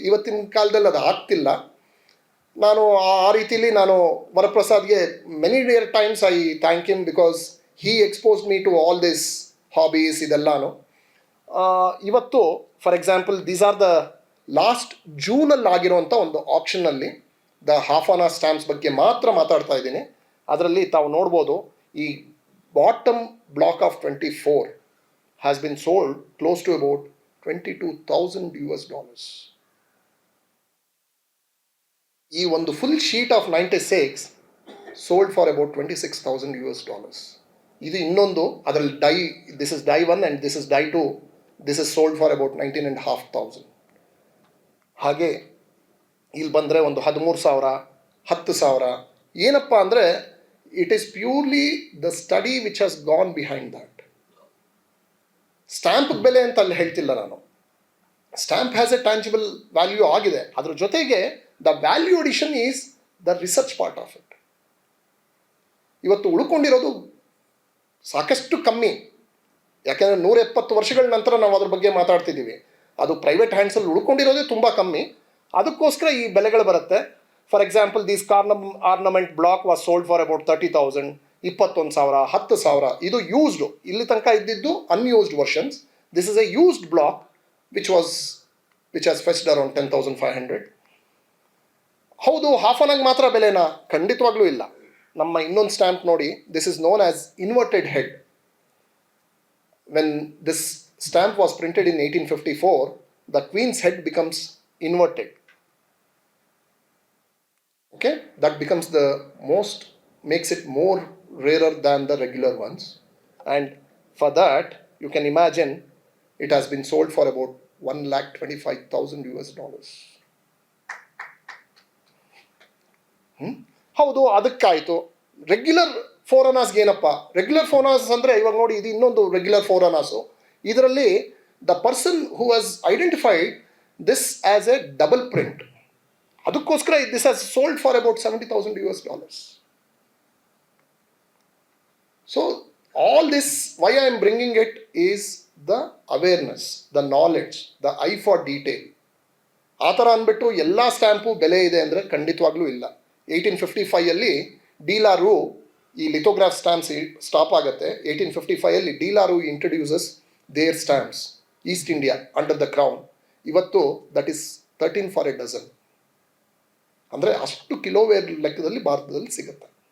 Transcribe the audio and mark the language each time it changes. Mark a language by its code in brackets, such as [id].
[kn] ಇವತ್ತಿನ ಕಾಲದಲ್ಲಿ ಅದು ಆಗ್ತಿಲ್ಲ. ನಾನು ಆ ರೀತಿಯಲ್ಲಿ ನಾನು ವರಪ್ರಸಾದ್ಗೆ [en] many times I thank him because he exposed me to all this hobbies [kn] ಇದೆಲ್ಲಾನು. ಇವತ್ತು [en] for example these are the last [kn] ಜೂನಲ್ಲಿ ಆಗಿರುವಂಥ ಒಂದು ಆಪ್ಷನ್ನಲ್ಲಿ the half an hour stamps ಬಗ್ಗೆ ಮಾತ್ರ ಮಾತಾಡ್ತಾ ಇದ್ದೀನಿ. ಅದರಲ್ಲಿ ತಾವು ನೋಡ್ಬೋದು, ಈ bottom [en] block of 24 has been sold close to about $22,000. ಈ ಒಂದು full sheet of 96 sold for about $26,000. [kn] ಇದು ಇನ್ನೊಂದು, ಅದರಲ್ಲಿ dye, [en] This is die 1 and this is die 2, this is sold for about 19,500. [kn] ಹಾಗೆ ಇಲ್ಲಿ ಬಂದರೆ ಒಂದು 13,000, 10,000. ಏನಪ್ಪ ಅಂದರೆ [en] it is purely the study which has gone behind that. [kn] Stamp ಬೆಲೆ ಅಂತ ಅಲ್ಲಿ ಹೇಳ್ತಿಲ್ಲ ನಾನು. [en] stamp has a tangible value [kn] ಆಗಿದೆ. ಅದ್ರ ಜೊತೆಗೆ [en] The value addition is the research part of it. [kn] ಇವತ್ತು ಉಳ್ಕೊಂಡಿರೋದು ಸಾಕಷ್ಟು ಕಮ್ಮಿ. ಯಾಕೆಂದರೆ 170 ವರ್ಷಗಳ ನಂತರ ನಾವು ಅದ್ರ ಬಗ್ಗೆ ಮಾತಾಡ್ತಿದ್ದೀವಿ. ಅದು ಪ್ರೈವೇಟ್ ಹ್ಯಾಂಡ್ಸಲ್ಲಿ ಉಳ್ಕೊಂಡಿರೋದೇ ತುಂಬ ಕಮ್ಮಿ. ಅದಕ್ಕೋಸ್ಕರ ಈ ಬೆಲೆಗಳು ಬರುತ್ತೆ. [en] For example this ornament block was sold for about 30,000, 21,000, 10,000. ಇದು used. [kn] ಇಲ್ಲಿ ತನಕ ಇದ್ದಿದ್ದು [en] Unused versions. This is a used block which has fetched around 10,500. [kn] ಹೌದು, ಹಾಫ್ ಆನ್ ಆಗಿ ಮಾತ್ರ ಬೆಲೆನಾ? ಖಂಡಿತವಾಗ್ಲೂ ಇಲ್ಲ. ನಮ್ಮ ಇನ್ನೊಂದು ಸ್ಟ್ಯಾಂಪ್ ನೋಡಿ, [en] This is known as inverted head. When this stamp was printed in 1854, the queen's head becomes inverted. Okay, that becomes the most, makes it more rarer than the regular ones, and for that you can imagine it has been sold for about $125,000. [kn] ಹೌದು, ಅದಕ್ಕಾಯಿತು. Regular ಫೋರನಾಸ್ಗೆ ಏನಪ್ಪ, regular ಫೋರನಾಸ್ ಅಂದರೆ ಇವಾಗ ನೋಡಿ ಇದು ಇನ್ನೊಂದು regular ಫೋರನಾಸು. [en] ಇದರಲ್ಲಿ the person who has identified this as a double print, ಅದಕ್ಕೋಸ್ಕರ this has sold for about $70,000. So all this, why I am bringing it is the awareness, the knowledge, the eye for detail. [kn] ಆ ಥರ ಅಂದ್ಬಿಟ್ಟು ಎಲ್ಲ stamp ಬೆಲೆ ಇದೆ ಅಂದರೆ ಖಂಡಿತವಾಗ್ಲೂ ಇಲ್ಲ. 1855 ಡೀಲಾರು ಈ ಲಿಥೋಗ್ರಾಫ್ ಸ್ಟ್ಯಾಂಪ್ಸ್ ಸ್ಟಾಪ್ ಆಗುತ್ತೆ. [en] 1855 De La Rue introduces their stamps East India under the crown. [kn] ಇವತ್ತು [en] that is 13 for a dozen, [kn] ಅಂದರೆ ಅಷ್ಟು ಕಿಲೋವೇರ್ ಲೆಕ್ಕದಲ್ಲಿ ಭಾರತದಲ್ಲಿ ಸಿಗುತ್ತೆ.